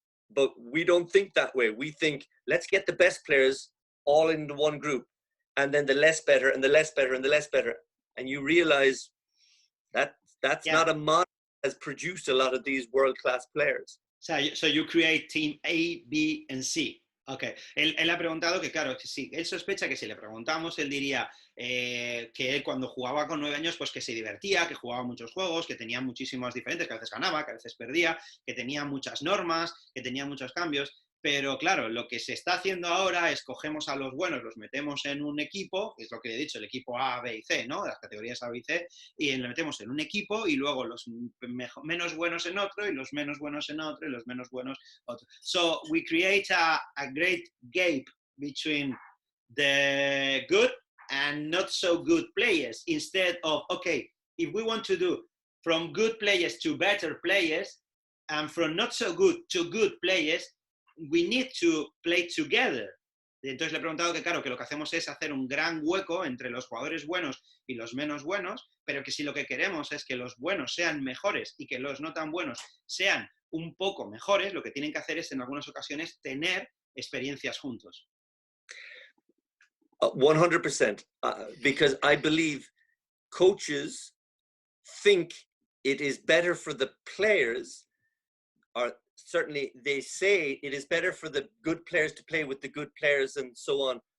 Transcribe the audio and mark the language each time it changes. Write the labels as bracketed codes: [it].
[en] But we don't think that way. We think, let's get the best players all into one group, and then the less better, and the less better, and the less better. And you realize that that's not a model that has produced a lot of these world-class players. So you create team A, B, and C. [es] Ok, él ha preguntado que, claro, que sí, él sospecha que si le preguntamos, él diría que él cuando jugaba con 9 años, pues que se divertía, que jugaba muchos juegos, que tenía muchísimos diferentes, que a veces ganaba, que a veces perdía, que tenía muchas normas, que tenía muchos cambios, pero claro, lo que se está haciendo ahora es cogemos a los buenos, los metemos en un equipo, es lo que he dicho, el equipo A, B y C, ¿no? Las categorías A, B y C, y le metemos en un equipo y luego los menos buenos en otro, y los menos buenos en otro, y los menos buenos otro. [en] So we create a great gap between the good and not so good players, instead of, okay, if we want to do from good players to better players, and from not so good to good players, we need to play together. [es] Y entonces le he preguntado que, claro, que lo que hacemos es hacer un gran hueco entre los jugadores buenos y los menos buenos, pero que si lo que queremos es que los buenos sean mejores y que los no tan buenos sean un poco mejores, lo que tienen que hacer es, en algunas ocasiones, tener experiencias juntos. [en] 100%, because I believe coaches think it is better for the players, or certainly they say it is better for the good players to play with the good players and so on.